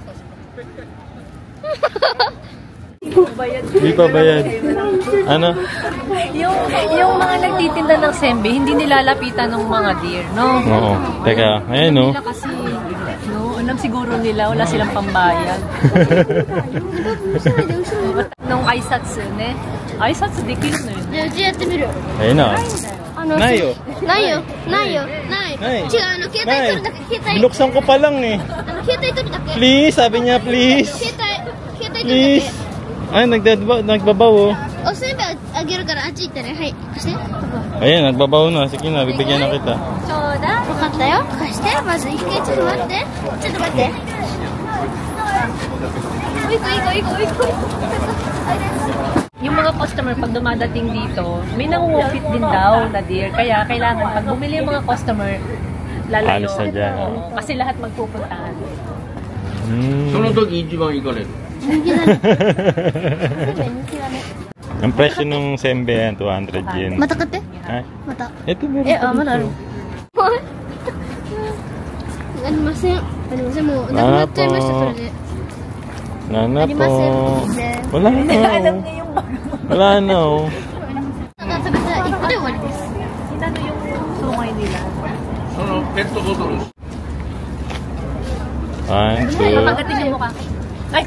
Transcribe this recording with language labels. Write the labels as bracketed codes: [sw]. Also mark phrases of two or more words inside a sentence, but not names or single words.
[tl] Hindi pa bayad. Ano? Yung mga nagtitinda ng sembe, hindi nilalapitan ng mga deer, no? Oo. Teka, ayan no. Nila kasi, no, alam siguro nila, wala silang pambayad. Nung Aisatsu, ne? [ja] 挨拶、できる [tl] na yun. [ja] じゃあうちやってみる。 [tl] Ayun na. [ja] ないよ。ないよ。ないよ。ない。ない。違う、携帯取るだけ。携帯。 [tl] Binuksan ko pa lang eh. [ja] 携帯取るだけ。 [tl] Please, sabi niya please. [ja] 携帯取るだ [tl] Please. [ja] け。 [tl] Ay, nagbabaw oh. [ja] おせんべいあげるからあっち行ってね。はい。貸して。 Ayan, nagbabaw na. Sige na, bibigyan na kita. ちょうだい。分かったよ。貸して。まず一回ちょっと待って。ちょっと待って。いこ。 [tl] Yung mga customer, pag dumadating dito, may nangungupit din daw na deer. Kaya kailangan, pag bumili yung mga customer, lalayo. Alis na dyan. Oo, kasi lahat magpupuntahan. [ja] その時一番行かれる。 [tl] Ang presyo ng sembe yan, 200 yen. [ja] また買って。 [tl] Ay, [ja] また。 [tl] ito meron. [ja] まだある。ありません。もうなくなっちゃいましたそれで。 [tl] Wala na po. Wala na. Wala na. Inano yung sungay nila? [ja] ペットボトル。 [en] One, two. [tl] Pagating yung mukha. Ay!